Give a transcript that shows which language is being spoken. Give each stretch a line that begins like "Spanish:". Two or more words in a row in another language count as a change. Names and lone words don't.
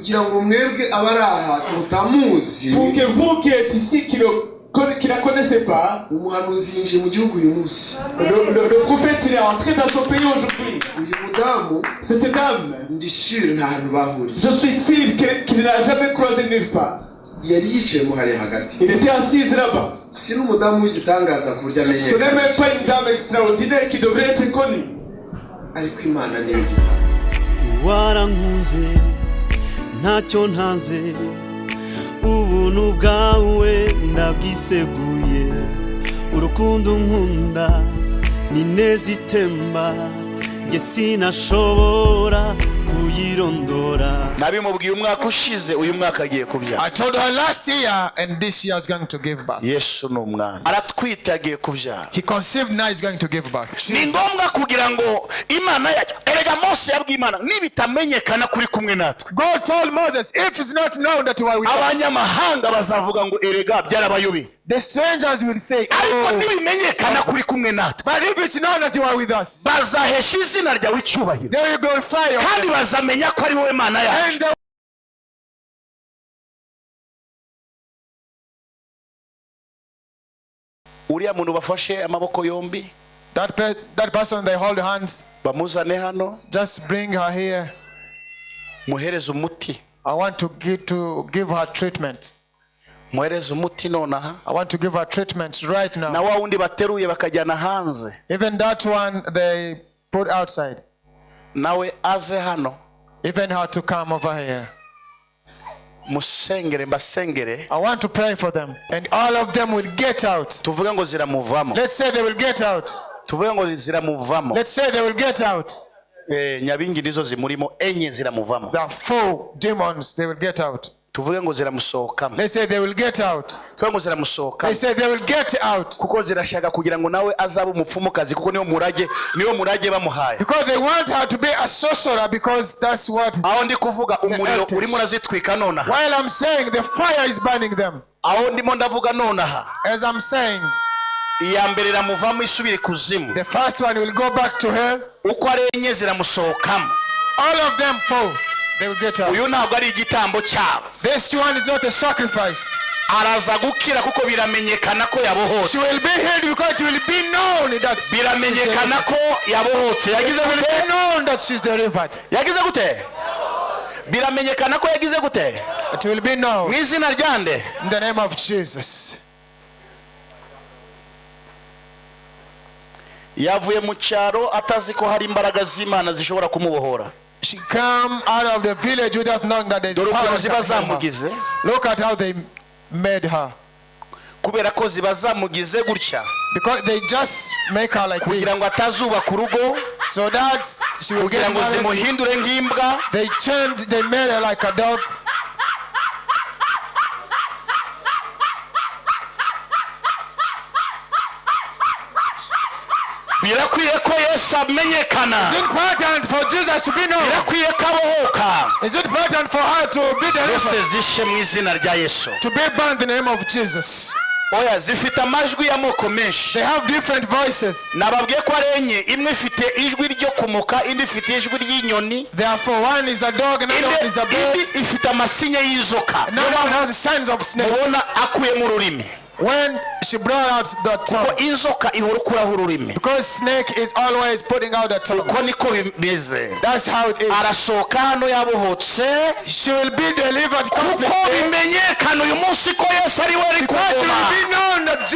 French: Pour que vous qui êtes ici, qui ne la connaissez pas, le prophète il est entré dans son pays aujourd'hui. Cette dame, je suis sûr qu'il ne l'a jamais croisé nulle part. Il était assise là-bas. Ce n'est même pas une dame extraordinaire qui devrait être connue.
Kinyarwanda: warankunze ntacyo ntanze ubuntu bwawe ndabwiseguye urukundo nkunda ni neza itemba nge sinashobora kuyirondora. nabimubwiye umwaka ushize uyu mwaka agiye kubyara.
English: I told her last year and this year is going to give birth.
Kinyarwanda: Yesu ni umwana aratwite agiye kubyara.
English: He conceived, now is going to give birth.
Kinyarwanda: Ni ngombwa kugira ngo Imana yacu erega Mose yabwiye Imana nibitamenyekana kuri kumwe natwe.
English: God told Moses, if it's not known that you are with us,
Kinyarwanda: abanyamahanga bazavuga ngo erega byarabayobi.
English: the strangers will say,
Kinyarwanda: ariko nibimenyekana kuri kumwe natwe,
English: but if it's known that you are with us,
Kinyarwanda: bazahesha izina ryawe icyubahiro,
English: they will glorify you,
Kinyarwanda: kandi bazamenya ko ari wowe Mana yacu. uriya muntu bafashe amaboko yombi,
English: that person they hold hands,
Kinyarwanda: bamuzane hano,
English: just bring her here.
Kinyarwanda: muhereze umuti.
English: I want to give her treatment.
Kinyarwanda: muhereze umuti nonaha.
English: I want to give her treatment right now.
Kinyarwanda: na wa wundi bateruye bakajyana hanze,
English: even that one they put outside,
Kinyarwanda: nawe aze hano,
English: even her to come over here.
Kinyarwanda: musengere mbasengere.
English: I want to pray for them and all of them will get out.
Kinyarwanda: tuvuge ngo ziramuvamo.
English: Let's say they will get out.
Kinyarwanda: tuvuge ngo ziramuvamo.
English: Let's say they will get out.
Kinyarwanda: nyabingi nizo zimurimo enye ziramuvamo.
English: The 4 demons, they will get out.
Kinyarwanda: tuvuge ngo ziramusohokamo.
English: They say they will get out.
Kinyarwanda: tuvuge ngo ziramusohokamo.
English: They say they will get out.
Kinyarwanda: kuko zirashaka kugira ngo nawe azabe umupfumukazi, kuko niyo murage bamuhaye.
English: Because they want her to be a sorcerer, because that's what.
Kinyarwanda: aho ndi kuvuga umuriro urimo urazitwika nonaha.
English: While I'm saying the fire is burning them.
Kinyarwanda: aho ndimo ndavuga nonaha.
English: As I'm saying,
Kinyarwanda: iya mbere iramuvamo isubire kuzimu.
English: the first one will go back to hell.
Kinyarwanda: uko ari enye ziramusohokamo.
English: All of them 4, they will get out.
Kinyarwanda: uyu ntabwo ari igitambo cyabo.
English: This one is not a sacrifice.
Kinyarwanda: araza gukira kuko biramenyekana ko yabohotse.
English: She will be healed because it will be known that
Kinyarwanda: biramenyekana ko yabohotse. yagize
English: it will
Kinyarwanda: gute?
English: be known that she's delivered.
Kinyarwanda: yagize gute? biramenyekana ko yagize gute?
English: It will be known.
Kinyarwanda: mu izina ryande,
English: in the name of Jesus.
Kinyarwanda: yavuye mu cyaro atazi ko hari imbaraga z'Imana zishobora kumubohora.
English: She come out of the village without knowing that there is power.
Kinyarwanda: ziba zamugize.
English: Look at how they made her.
Kinyarwanda: kubera ko ziba zamugize gutya,
English: because they just make her like
Kinyarwanda: kugira ngo
English: this,
Kinyarwanda: atazubaka urugo,
English: so that she will
Kinyarwanda: kugira
English: get
Kinyarwanda: ngo
English: married.
Kinyarwanda: zimuhindure nk'imbwa.
English: They made her like a dog.
Kinyarwanda: birakwiye ko Yesu amenyekana.
English: Is it important for Jesus to be known?
Kinyarwanda: birakwiye ko abohoka.
English: Is it important for her to be
Kinyarwanda: zose
English: delivered?
Kinyarwanda: zishe mu izina rya Yesu.
English: To be bound in the name of Jesus.
Kinyarwanda: oya zifite amajwi y'amoko menshi.
English: They have different voices.
Kinyarwanda: nababwiye ko ari enye, imwe ifite ijwi ryo kumuka, indi ifite ijwi ry'inyoni,
English: Therefore, one is a dog, another one is a bird,
Kinyarwanda: indi ifite amasinya y'inzoka.
English: another one has the signs of snake.
Kinyarwanda: mubona akuyemo ururimi,
English: When she brought out the
Kinyarwanda: ko
English: tongue,
Kinyarwanda: inzoka ihora ukuraho ururimi.
English: because snake is always putting out the tongue.
Kinyarwanda: uko niko bimeze.
English: That's how it is.
Kinyarwanda: arasohoka hano yabohotse,
English: She will be delivered
Kinyarwanda: kuko
English: completely.
Kinyarwanda: bimenyekana uyu munsi ko Yesu ari we ari
English: Because it will
Kinyarwanda: kuvuma.
English: be known